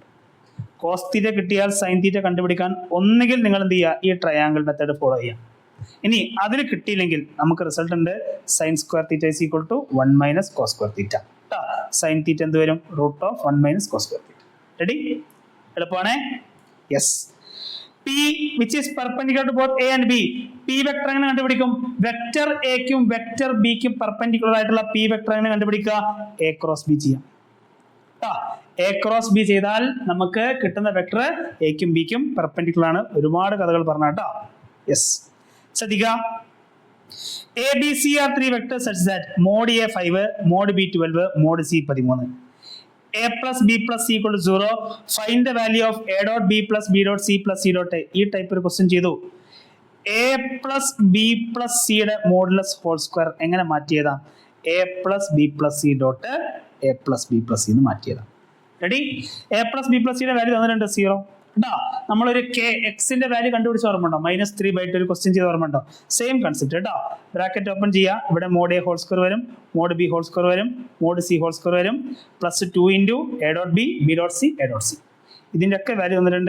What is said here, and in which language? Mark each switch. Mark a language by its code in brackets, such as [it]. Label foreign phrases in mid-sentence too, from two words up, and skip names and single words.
[en] cos theta [ml] കിട്ടിയാൽ [en] sine theta [ml] കണ്ടുപിടിക്കാൻ ഒന്നുകിൽ നിങ്ങൾ എന്ത് ചെയ്യുക? ഈ [en] triangle method follow [ml] ചെയ്യാം. ഇനി അതിൽ കിട്ടിയില്ലെങ്കിൽ നമുക്ക് റിസൾട്ട് ഉണ്ട്. [en] sine square theta is equal to 1 minus cos square theta. sine theta [ml] എന്ത് വരും? [en] √1 minus cos square theta. ready? [ml] എളുപ്പമാണേ? യെസ്. [en] P which is perpendicular to both A and B. P vector [ml] എങ്ങനെ കണ്ടുപിടിക്കും? വെക്ടർ എക്കും വെക്ടർ ബിക്കും പെർപെൻഡിക്കുലർ ആയിട്ടുള്ള [en] P vector [ml] എങ്ങനെ കണ്ടുപിടിക്കുക? [en] A cross B ചെയ്യാം. A cross B [ml] ചെയ്താൽ നമുക്ക് കിട്ടുന്ന വെക്ടർ എക്കും ബിക്കും പെർപെൻഡിക്കുലർ ആണ്. ഒരുപാട് കഥകൾ പറഞ്ഞ കേട്ടോ. യെസ്, ശ്രദ്ധിക്കുക. [en] A, B, C are 3 vectors such that mod A 5, mod B 12, mod C 13. A plus B plus C equal to 0. Find the value of A dot B plus B dot C plus C dot A. [ml] ഈ ടൈപ്പ് ഒരു ക്വസ്റ്റ്യൻ ചെയ്തു. [en] A plus B plus C യുടെ modulus whole square [ml] എങ്ങനെ മാറ്റിയതാം? [en] A plus B plus C dot A plus B plus C [ml] എന്ന് മാറ്റിയതാം. [en] റെഡി? A plus B plus C യുടെ [ml] വാല്യൂ തന്നിട്ടുണ്ട് 0 കേട്ടോ. നമ്മളൊരു കെ എക്സിന്റെ വാല്യൂ കണ്ടുപിടിച്ച് ഓർമ്മയുണ്ടോ? -3/2 ഒരു ക്വസ്റ്റ്യൻ ചെയ്ത് ഓർമ്മയുണ്ടോ? [en] same concept [ml] കേട്ടോ. [en] bracket open [ml] ചെയ്യുക. [en] ഇവിടെ mod A whole square വരും, mod B whole square വരും, mod C whole square വരും, +2 into A dot B B dot C A dot C എ ഡോട്ട് സി. [ml] ഇതിൻ്റെ ഒക്കെ വാല്യൂ തന്നിട്ടുണ്ട്.